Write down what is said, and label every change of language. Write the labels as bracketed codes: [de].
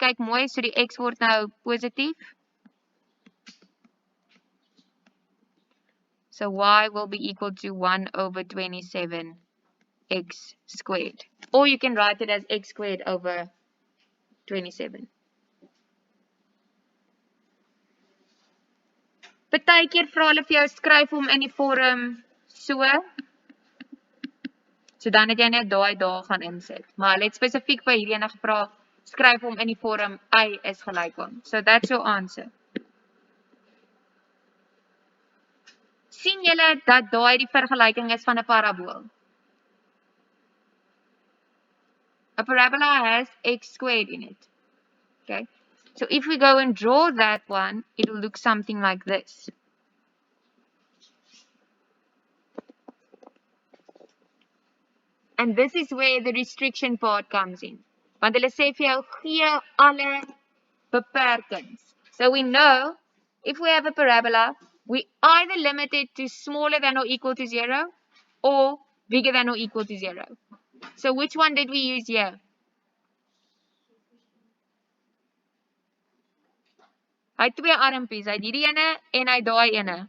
[af] Kyk mooi, so die x word nou positief. [en] So y will be equal to 1 over 27 x squared. Or you can write it as x squared over 27. [af] Partykeer vra hulle vir jou skryf hom in die vorm so. So dan het jy net daai daar gaan insit. Maar hulle het spesifiek by hierdie ene gevra, skryf hom in die vorm y is gelyk aan. [en] So that's your answer. [af] Sien julle dat daai die vergelyking is van 'n parabool? [en] A parabola has x squared in it. Okay. So if we go and draw that one, it will look something like this. And this is where the restriction part comes in. Want hulle sê vir jou gee alle beperkings. So we know if we have a parabola, we either limit it to smaller than or equal to 0 or bigger than or equal to 0. So which one did we use here? [af] Hy het twee armpies, hy het hierdie ene en hy daai ene.